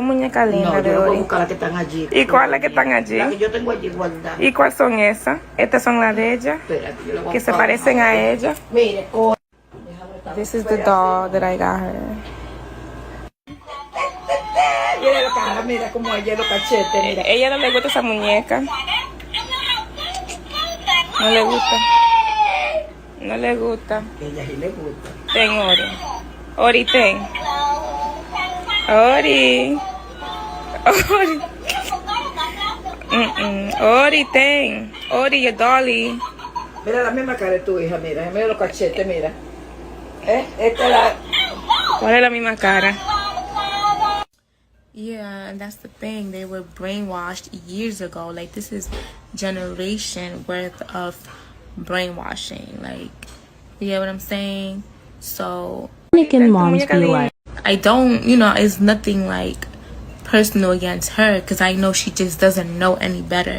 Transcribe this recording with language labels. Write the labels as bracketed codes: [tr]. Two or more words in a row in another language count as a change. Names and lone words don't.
[es] muñeca linda No, de yo no puedo Ori. buscar las que están allí. ¿Y cuáles que están allí? Las que yo tengo allí guardadas. ¿Y cuáles son esas? Estas son las de ella, Espérate, yo le voy a que se buscar. parecen a ella. Mire, [en] This is the doll that I got her. [es] mira la cara, mira cómo ella los cachetes, mira. Ella no le gusta esa muñeca. No le gusta. No le gusta. Ella sí le gusta. Ten, Ori. Ori, ten. Ori. Ori. Ori, ten. Ori, [en] your dolly. [es] Mira la misma cara de tu hija, mira los cachetes, mira. Esta es la... ¿Cuál es la misma cara? [en] Yeah, and that's the thing. They were brainwashed years ago. Like, this is generation worth of brainwashing. Like, you get what I'm saying? So, Dominican moms be like, I don't, you know, it's nothing like personal against her, because I know she just doesn't know any better.